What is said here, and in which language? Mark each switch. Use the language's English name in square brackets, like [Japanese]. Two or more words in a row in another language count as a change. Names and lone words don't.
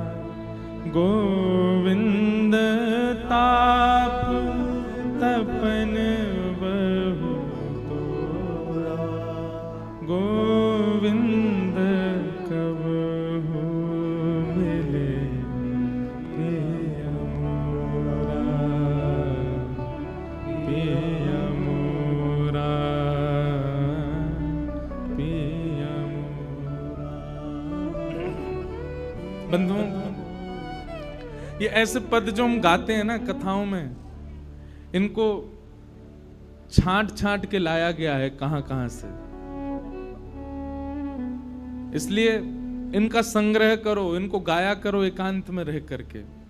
[Hindi] गोविंद ताप तपन बहु तोरा, गोविंद कब हो मिले पिया मोरा, पिया मोरा, पिया मोरा। बंधुओं, ये ऐसे पद जो हम गाते हैं ना कथाओं में, इनको छांट छांट के लाया गया है कहां कहां से। इसलिए इनका संग्रह करो, इनको गाया करो एकांत में रह करके।